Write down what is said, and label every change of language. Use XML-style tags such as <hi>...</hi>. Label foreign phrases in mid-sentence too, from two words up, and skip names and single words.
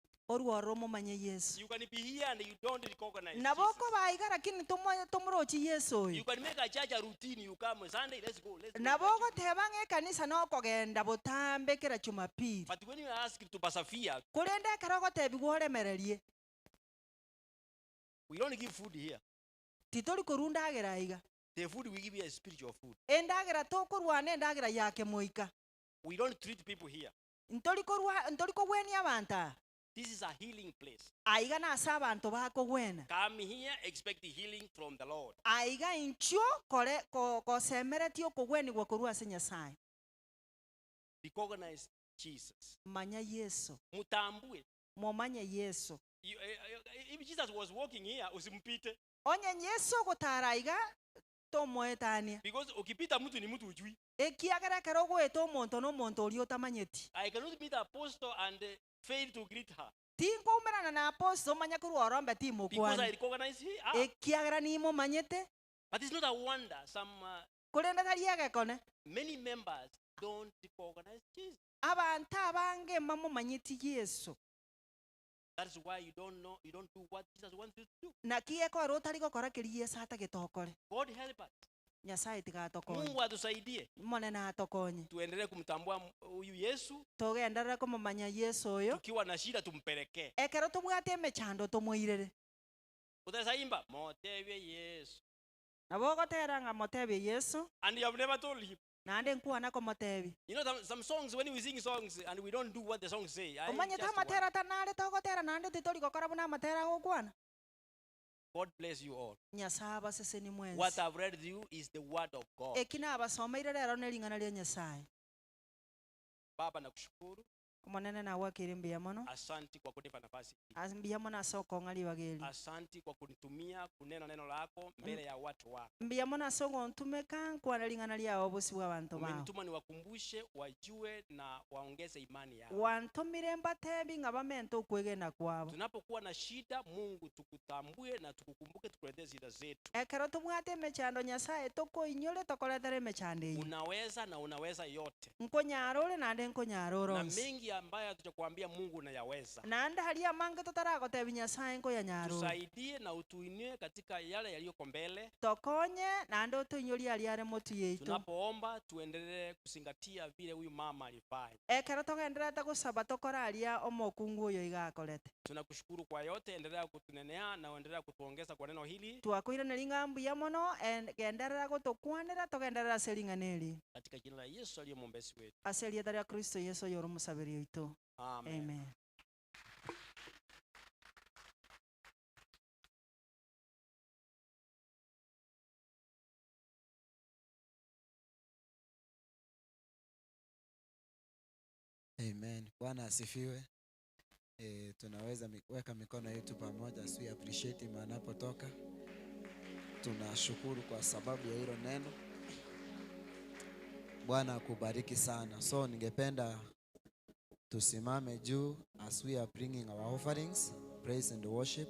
<guz>orworo momanye yesu</guz> <en>You can be here and you don't recognize</en> <guz>nabo</guz> <en>Jesus.</en> <guz>okoba iga lakini tomorochi yesu</guz> <en>You</en> <guz>oyo</guz> <en>can make a church a routine. You come Sunday, let's go.</en> <guz>nabo ogoteba ng'a ekanisa nokogenda botambe kera jumapili</guz> <en>But when you are asked to persevere,</en> <guz>korende ekero ogotebiwa oremererie</guz> <en>we don't give food here.</en> <guz>titori korwa ndagera iga</guz> <en>The food we give here is spiritual food.</en> <guz>endagera tokorwana endagera yake moika</guz> <en>We don't treat people here.</en> <guz>ntori kogwenia abantu aa</guz> <en>This is a healing place.</en> <guz>aiga nase abantu bakogwena</guz> <en>Come here, expect healing from the Lord.</en> <guz>aiga incho kosemeretie okogwenigwa korwa ase nyasaye</guz> <en>Recognize Jesus.</en> <guz>manya yesu</guz> <sw>Mutambue.</sw> <guz>momanye yesu</guz> <en>If Jesus was walking here,</en> <sw>usimpite.</sw> <guz>onye yesu ogotara aiga tomoetania</guz> <sw>Because ukipita mtu ni mtu ujui.</sw> <guz>ekiagera ekero ogweta omonto n'omonto oria otamanyeti</guz> <en>I cannot meet apostle and fail to greet her.</en> <guz>tinkoumerana na aposto omanya korwa orombe</guz> <en>Because I</en> <guz>timokwani</guz> <en>recognize her.</en> <guz>ekiagera nimomanyete</guz> <en>But it's not a wonder.</en> <guz>korende tari egekone</guz> <en>Many members don't recognize Jesus.</en> <guz>abantu abange mamomanyeti yesu</guz> <en>That's why you don't do what Jesus wants you to do.</en> <guz>naki ekora otari gokora keri yesu atagitokore</guz> <en>God help us.</en> <guz>nyasaye tigatokonye</guz> <sw>Mungu atusaidie.</sw> <guz>monene atokonye</guz> <sw>Tuendelee kumtambua huyu Yesu.</sw> <guz>tugenderere kumumanya yesu oyo</guz> <sw>Tukiwa na shida tumpelekee.</sw> <guz>ekero tubwate emechando tumuirere</guz> <sw>Utazaimba motebye Yesu.</sw> <guz>nabo ogotera ng'a motebie yesu</guz> <en>And you have never told him.</en> <guz>nande nkwana komotebia</guz> <en>You know some songs, when we sing songs and we don't do what the songs say.</en> <guz>omanyete amatera tanare togotera nande titori gokora buna amatera gokwana</guz> <en>God bless you all.</en> <guz>nyasaye abaseseni</guz> <en>What</en> <guz>mwensi</guz> <en>I've read to you is the word of God.</en> <guz>eki nabasomeire rero nering'ana ria nyasaye</guz> <sw>Baba nakushukuru.</sw> <guz>omonene nawe akiri mbuya mono</guz> <sw>Asanti kwa kunipa nafasi hii.</sw> <guz>mbuya mono ase okong'a riwageri</guz> <sw>Asanti kwa kunitumia kunena neno lako mbele ya watu wako.</sw> <guz>mbuya mono ase ogontumeka nkwana ring'ana riago obosi bwa abanto bao</guz> <sw>Umenituma niwakumbushe wajue na waongeze imani yao.</sw> <guz>wantumire mbatebi ng'a bamente okwegena kwabo</guz> <sw>Tunapokuwa na shida, Mungu tukutambue na tukukumbuke, tukuletee shida zetu.</sw> <guz>ekero tubwate emechando nyasaye tokoinyore tokoretera emechando eyi</guz> <sw>Unaweza na unaweza yote.</sw> <guz>nkonyara ore nande nkonyara</guz> <sw>Na</sw> <guz>oronsi</guz> <sw>mengi ambayo hatujakwambia Mungu unayaweza.</sw> <guz>nande haria amange totaragotebi nyasaye nkonyanyara ore</guz> <sw>Tusaidie na utuinue katika yale yaliyoko mbele.</sw> <guz>tokonye nande otoinyoria aria are motu yaitu</guz> <sw>Tunapoomba tuendelee kuzingatia vile huyu mama alifanya.</sw> <guz>ekero togenderete gosaba tokora aria omokungu oyo igakorete</guz> <sw>Tunakushukuru kwa yote, endelea kutunenea na endelea kutuongeza kwa neno hili</sw> <guz>twakoirana ring'a mbuya mono genderera gotokwanera togenderera ase ring'ana eri</guz> <sw>katika jina la Yesu aliye mwombezi wetu.</sw> <guz>ase rieta ria kristo yesu oyo ore omusabiri oito Amen. amen</guz> <sw>Amen. Bwana asifiwe. Tunaweza weka mikono yetu pamoja,</sw> <en>as we appreciate him anapotoka.</en> <sw>Tunashukuru kwa sababu ya hilo neno. Bwana akubariki sana. So ningependa tusimame juu</sw> <en>as we are bringing our offerings, praise and worship.</en>